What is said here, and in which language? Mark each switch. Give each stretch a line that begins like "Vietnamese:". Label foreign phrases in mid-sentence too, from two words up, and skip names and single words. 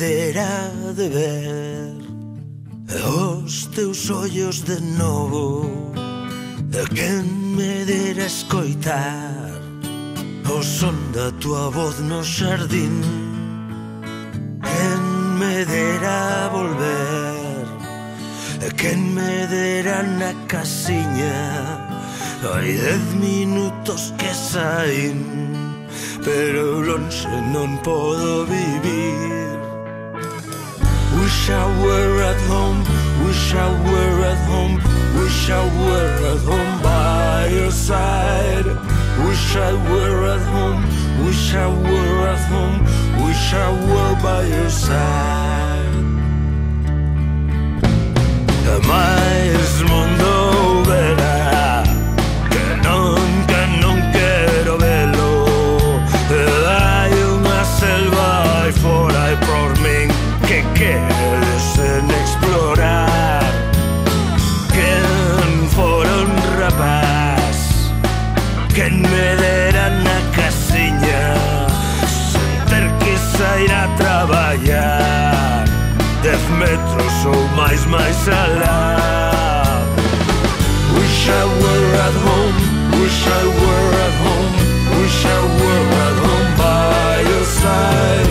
Galician: dera de ver os teus ollos de novo, quen me dera escoitar o son da tua voz no xardín, quen me dera volver, quen me dera na casiña. Hai 10 minutos que saín, pero lonxe non podo vivir.
English: Wish I were at home, wish I were at home, wish I were at home by your side. Wish I were at home, wish I were at home, wish I were by your side.
Galician: Mais mundo verá que non quero velo. Hai unha selva aí fora e por min que queres en explorar. Quen fora un rapaz, quen me dera na casiña, sen ter que sair a traballar 10 metros ou máis alá.
English: Wish I were at home, wish I were at home, wish I were at home by your side.